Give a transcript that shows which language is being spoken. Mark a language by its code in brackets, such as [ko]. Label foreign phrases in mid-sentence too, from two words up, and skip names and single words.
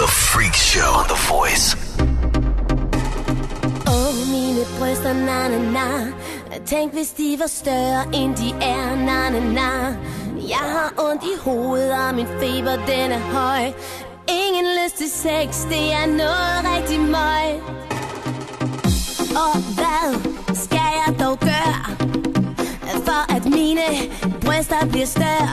[en] Freak Show on The Voice. [da] Mine bryster, na-na-na. Tænk hvis de var større end de er, na-na-na. Jeg har ondt i hovedet, og min feber den er høj. Ingen lyst til sex, det er noget rigtig møg. Og hvad skal jeg dog gøre, for at mine bryster bliver større?